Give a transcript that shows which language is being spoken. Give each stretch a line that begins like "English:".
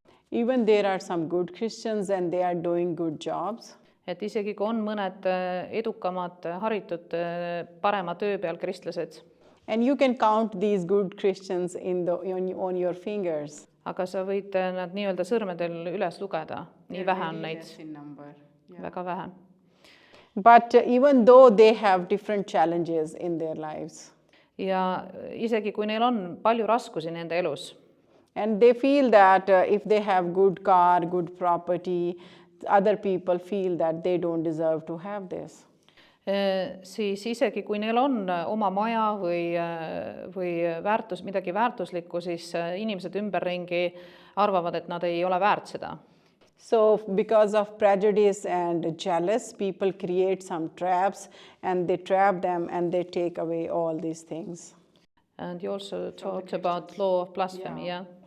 English: Even there are some good Christians and they are doing good jobs.
Estonian: Et isegi kui on mõned edukamad, haritud, parema töö peal kristlased.
English: And you can count these good Christians on your fingers.
Estonian: Aga sa võid nad nii-öelda sõrmedel üles lugeda, nii vähe on neid, väga vähe.
English: But even though they have different challenges in their lives.
Estonian: Ja isegi kui neil on palju raskusi nende elus.
English: And they feel that if they have good car, good property, other people feel that they don't deserve to have this.
Estonian: Siis isegi kui neil on oma maja või midagi väärtuslikku, siis inimesed ümberringi arvavad, et nad ei ole väärt seda.
English: So because of prejudice and jealous, people create some traps and they trap them and they take away all these things. And you also talked about law of blasphemy, yeah.